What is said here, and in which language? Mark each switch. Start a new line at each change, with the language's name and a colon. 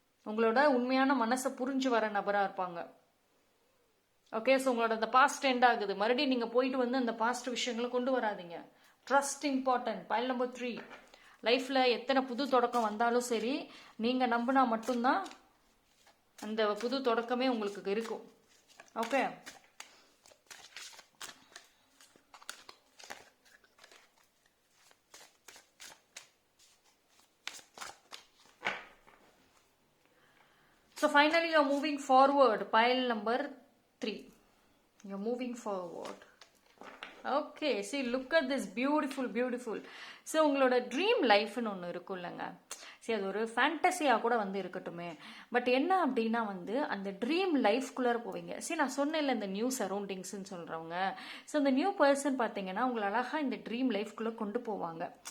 Tamil: உங்களோட உண்மையான மனசை புரிஞ்சு வர நபரா இருப்பாங்க. ஓகே, ஸோ உங்களோட அந்த பாஸ்ட் எண்ட் ஆகுது. மறுபடியும் நீங்க போயிட்டு வந்து அந்த பாஸ்ட் விஷயங்களை கொண்டு வராதிங்க. Trust important. File number 3. லைஃப்ல எத்தனை புது தொடக்கம் வந்தாலும் சரி, நீங்க நம்பினா மட்டும்தான் அந்த புது தொடக்கமே உங்களுக்கு இருக்கும்.
English: Okay, so finally you're moving forward. Pile number 3. You're moving forward. Okay, see look at this beautiful.
Tamil: So உங்களோட ட்ரீம் லைஃப்னு ஒன்று இருக்கும் இல்லைங்க. சரி, அது ஒரு ஃபேண்டசியாக கூட வந்து இருக்கட்டுமே. பட் என்ன அப்படின்னா வந்து அந்த ட்ரீம் லைஃப்குள்ளார போவீங்க. சரி, நான் சொன்னேன்ல இந்த நியூ சரௌண்டிங்ஸ்ன்னு சொல்கிறவங்க. ஸோ இந்த நியூ பர்சன் பார்த்தீங்கன்னா உங்களை அழகாக இந்த ட்ரீம் லைஃப்குள்ளே கொண்டு போவாங்க.